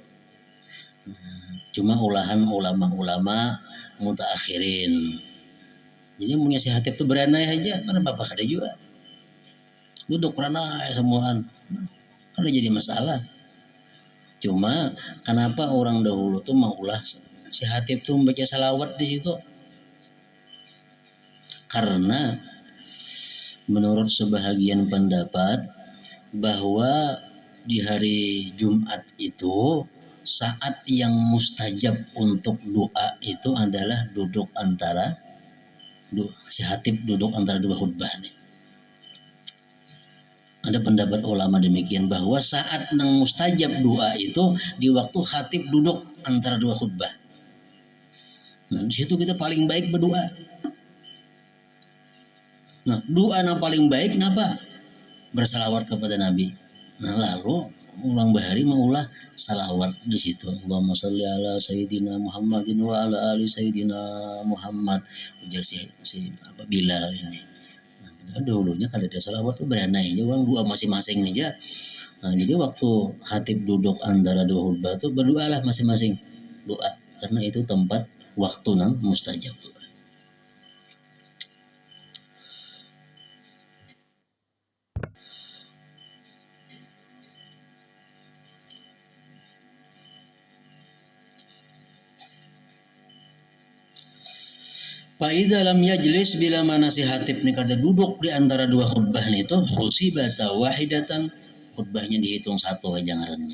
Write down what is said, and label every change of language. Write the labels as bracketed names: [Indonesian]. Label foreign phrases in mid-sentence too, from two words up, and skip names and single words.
[Indonesian] Cuma olahan ulama-ulama mutaakhirin. [Banjar] Jadi punya si hatib tuh beranai aja, karena bapak kada juga. Duduk beranai semuaan, kada jadi masalah. Cuma kenapa orang dahulu tuh maulah si hatib tuh membaca salawat di situ? [Indonesian] Karena menurut sebahagian pendapat bahwa di hari Jumat itu saat yang mustajab untuk doa itu adalah duduk antara si hatib duduk antara dua khutbah nih. [Banjar] Ada pendapat ulama demikian bahwa saat nang mustajab doa itu di waktu hatib duduk antara dua khutbah. [Indonesian] Nah di situ kita paling baik berdoa. Nah doa yang paling baik kenapa? Bersalawat kepada Nabi. [Banjar] Nah lalu ulang bahari maulah salawat di situ. [Arabic] اللهم صل على سيدنا محمد وعلى آل سيدنا محمد. [Banjar] Ujar si apa Bilal ini. Nah, dahulunya kalau ada salawat tuh beranai aja orang doa masing-masing aja. Nah, jadi waktu hatib duduk antara dua khutbah tuh berdoalah masing-masing doa karena itu tempat waktu nang mustajab. [Arabic] فإذا لم يجلس [Banjar] bila mana si hatib ni kada duduk di antara dua khutbah ni itu [Arabic] حسبت واحدة, [Banjar] khutbahnya dihitung satu aja ngarannya.